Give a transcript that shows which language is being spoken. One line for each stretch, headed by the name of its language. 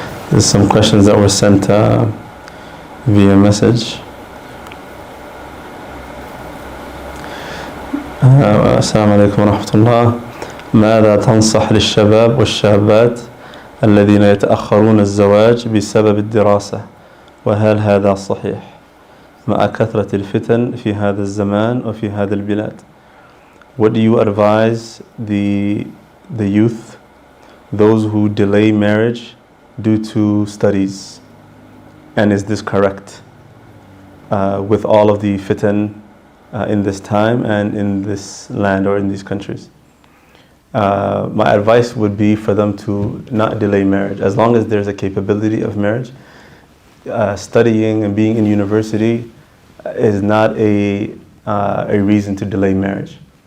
English: There's some questions that were sent via message.
Arabic: السلام عليكم ورحمة الله. ماذا تنصح للشباب والشابات الذين يتأخرون الزواج بسبب الدراسة؟ وهل هذا صحيح مع كثرة الفتن في هذا الزمان وفي هذا البلاد؟
English: What do you advise the youth, those who delay marriage due to studies? And is this correct with all of the fitan in this time and in this land or in these countries? My advice would be for them to not delay marriage. As long as there's a capability of marriage, studying and being in university is not a reason to delay marriage.